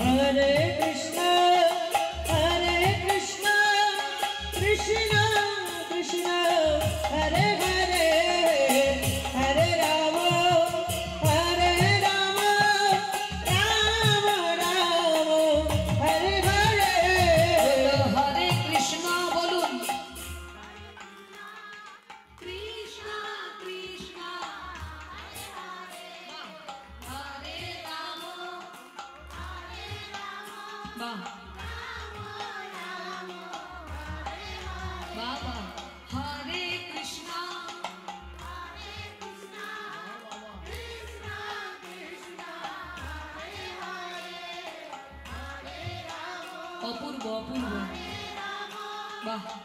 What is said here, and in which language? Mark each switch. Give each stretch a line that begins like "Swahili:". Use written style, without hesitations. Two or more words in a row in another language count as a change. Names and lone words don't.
Sanskrit: हरे कृष्ण, कृष्ण कृष्ण, हरे हरे, हरे राम, राम राम, हरे हरे.
Bangla: হরে কৃষ্ণ বলুন। কৃষ্ণ কৃষ্ণ হরে রাম, বাহ বাবা, হরে কৃষ্ণ অপূর্ব অপূর্ব, বাহ।